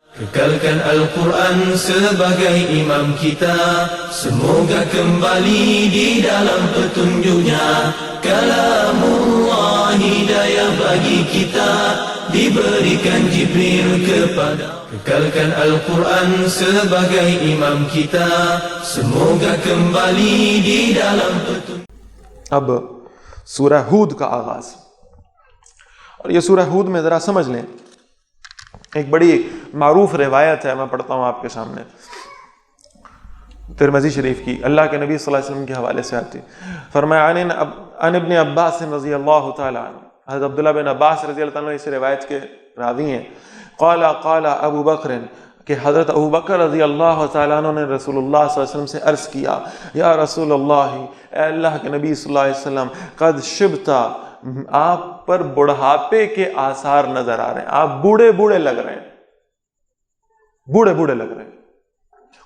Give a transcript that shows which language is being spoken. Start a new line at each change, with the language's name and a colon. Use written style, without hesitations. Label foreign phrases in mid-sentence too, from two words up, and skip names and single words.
Malay: Kekalkan Al-Quran sebagai imam kita, semoga kembali di dalam petunjuknya. Kalamullah hidayah bagi kita, diberikan Jibril kepada. Kekalkan Al-Quran sebagai imam kita, semoga kembali di dalam petunjuk.
Urdu: اب سورہ ہود کا آغاز، اور یہ سورہ ہود میں ذرا سمجھ لیں، ایک بڑی معروف روایت ہے، میں پڑھتا ہوں آپ کے سامنے، ترمذی شریف کی، اللہ کے نبی صلی اللہ علیہ وسلم کے حوالے سے آتی، فرمایا
Arabic: عن ابن عباس رضی اللہ تعالی عنہ،
Urdu: حضرت عبداللہ بن عباس رضی اللہ عنہ اس روایت کے راوی ہیں،
Arabic: قال ابو بکر،
Urdu: کہ حضرت ابو بکر رضی اللہ تعالیٰ عنہ نے رسول اللہ صلی اللہ علیہ وسلم سے عرض کیا،
Arabic: یا رسول اللہ،
Urdu: اے اللہ کے نبی صلی اللہ علیہ وسلم،
Arabic: قد شبتا،
Urdu: آپ پر بڑھاپے کے آثار نظر آ رہے ہیں، آپ بوڑھے بوڑھے لگ رہے ہیں، بوڑھے بوڑھے لگ رہے ہیں۔